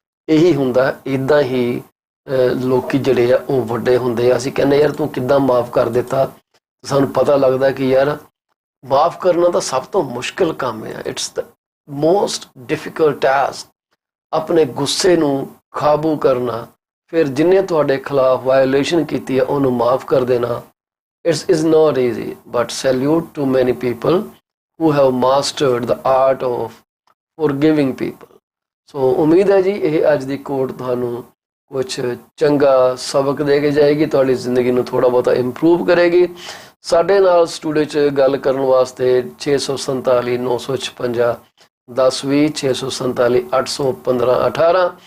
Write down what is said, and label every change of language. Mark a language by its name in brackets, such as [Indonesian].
[Punjabi] ਇਹੀ ਹੁੰਦਾ, ਇੱਦਾਂ ਹੀ ਲੋਕੀ ਜਿਹੜੇ ਆ ਉਹ ਵੱਡੇ ਹੁੰਦੇ ਆ। ਅਸੀਂ ਕਹਿੰਦੇ ਯਾਰ ਤੂੰ ਕਿੱਦਾਂ ਮਾਫ ਕਰ ਦਿੱਤਾ, ਸਾਨੂੰ ਪਤਾ ਲੱਗਦਾ ਕਿ ਯਾਰ ਮਾਫ ਕਰਨਾ ਤਾਂ ਸਭ ਤੋਂ ਮੁਸ਼ਕਿਲ ਕੰਮ ਹੈ। [English] It's the most difficult task. [Punjabi] ਆਪਣੇ ਗੁੱਸੇ ਨੂੰ ਕਾਬੂ ਕਰਨਾ, ਫਿਰ ਜਿੰਨੇ ਤੁਹਾਡੇ ਖਿਲਾਫ ਵਾਇਓਲੇਸ਼ਨ ਕੀਤੀ ਹੈ ਉਹਨੂੰ ਮਾਫ ਕਰ ਦੇਣਾ, [English] It's is not easy. But salute to many people who have mastered the art of forgiving people. [Punjabi] ਸੋ ਉਮੀਦ ਹੈ ਜੀ ਇਹ ਅੱਜ ਦੀ ਕੋਟ ਤੁਹਾਨੂੰ ਕੁਛ ਚੰਗਾ ਸਬਕ ਦੇ ਕੇ ਜਾਏਗੀ, ਤੁਹਾਡੀ ਜ਼ਿੰਦਗੀ ਨੂੰ ਥੋੜ੍ਹਾ ਬਹੁਤਾ ਇੰਪਰੂਵ ਕਰੇਗੀ। ਸਾਡੇ ਨਾਲ ਸਟੂਡੀਓ 'ਚ ਗੱਲ ਕਰਨ ਵਾਸਤੇ 647 956 1020 647 815 18।